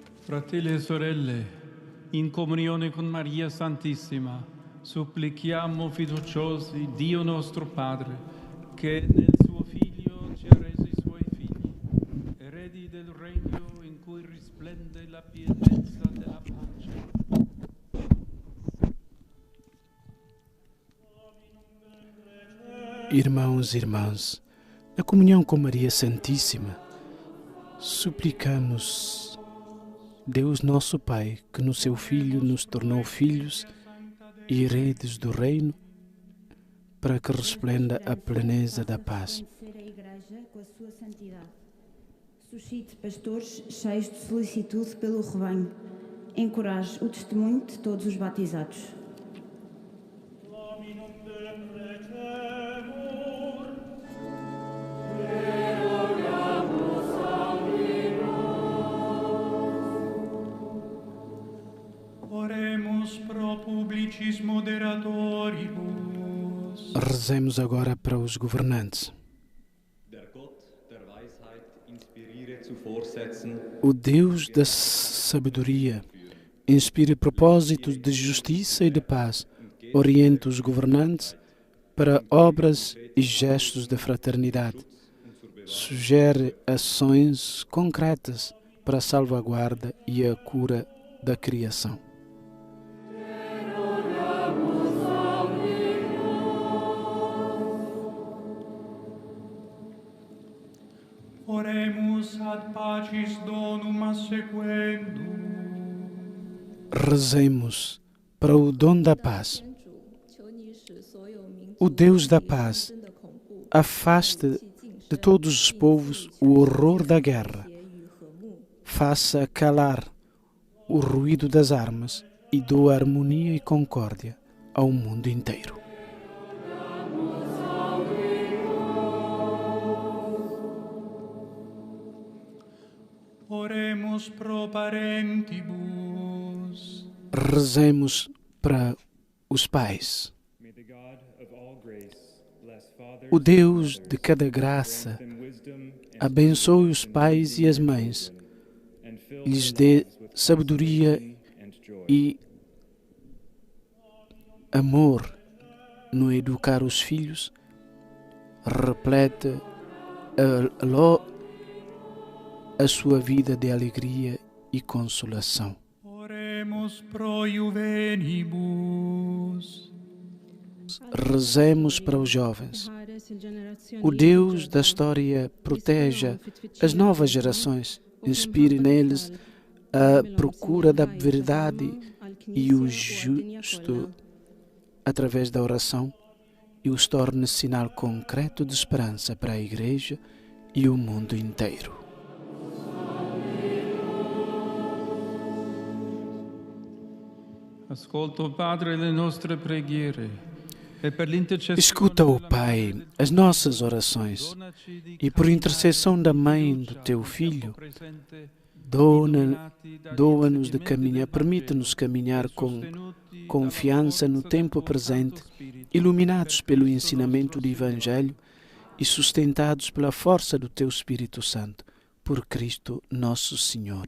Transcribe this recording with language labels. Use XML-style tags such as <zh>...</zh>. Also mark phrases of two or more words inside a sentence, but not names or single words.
<it>Fratelli e sorelle, in comunione con Maria Santissima, supplichiamo fiduciosi Dio nostro Padre, che nel suo Figlio ci ha resi suoi figli, eredi del regno in cui risplende la pienezza della pace.</it> <pt>Irmãos e irmãs, na comunhão com Maria Santíssima, suplicamos Deus nosso Pai, que no seu Filho nos tornou filhos e heredes do reino, para que resplenda a pleneza da paz. Suscite pastores cheios de solicitude pelo rebanho. Encoraje o testemunho de todos os batizados.</pt> <la>Oremus pro publicis moderatoribus.</la> <pt>Rezemos agora para os governantes. O Deus da sabedoria inspire propósitos de justiça e de paz, oriente os governantes para obras e gestos de fraternidade, sugere ações concretas para a salvaguarda e a cura da criação.</pt> <la>Oremus ad pacis donum assequendum.</la> <pt>Rezemos para o dom da paz. O Deus da paz afaste de todos os povos o horror da guerra. Faça calar o ruído das armas e doa harmonia e concórdia ao mundo inteiro.</pt> <la>Oremus pro parentibus.</la> <pt>Rezemos para os pais. O Deus de cada graça abençoe os pais e as mães, lhes dê sabedoria e amor no educar os filhos, replete a sua vida de alegria e consolação.</pt> <la>Oremus pro juvenibus.</la> <pt>Rezemos para os jovens. O Deus da história proteja as novas gerações, inspire neles a procura da verdade e o justo através da oração e os torne sinal concreto de esperança para a Igreja e o mundo inteiro.</pt> <it>Ascolta, Padre, le nostre preghiere.</it> <pt>Escuta, ó Pai, as nossas orações e, por intercessão da Mãe do Teu Filho, doa-nos de caminhar, permite-nos caminhar com confiança no tempo presente, iluminados pelo ensinamento do Evangelho e sustentados pela força do Teu Espírito Santo, por Cristo nosso Senhor.</pt>